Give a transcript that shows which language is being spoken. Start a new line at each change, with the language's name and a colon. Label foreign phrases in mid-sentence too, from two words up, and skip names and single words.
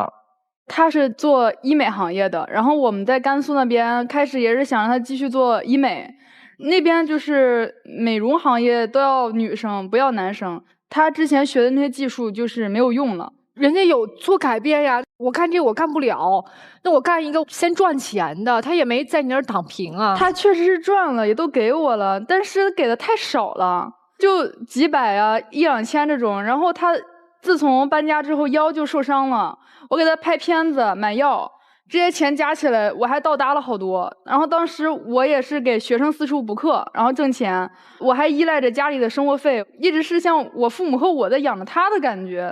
Chinese: 他是做醫美行業的，然後我們在甘肅那邊開始也是想讓他繼續做醫美，那邊就是美容行業都要女生不要男生，他之前學的那些技術就是沒有用了。人家有做改變呀，我干這個我幹不了，那我幹一個先賺錢的，他也沒在你那兒躺平啊。他確實是賺了，也都給我了，但是給的太少了，就幾百啊1、2千這種。然後他自從搬家之後腰就受傷了，我給他拍片子買藥，這些錢加起來我還倒搭了好多。然後當時我也是給學生四處補課，然後掙錢，我還依賴着家裡的生活費，一直是像我父母和我在養着他的感覺。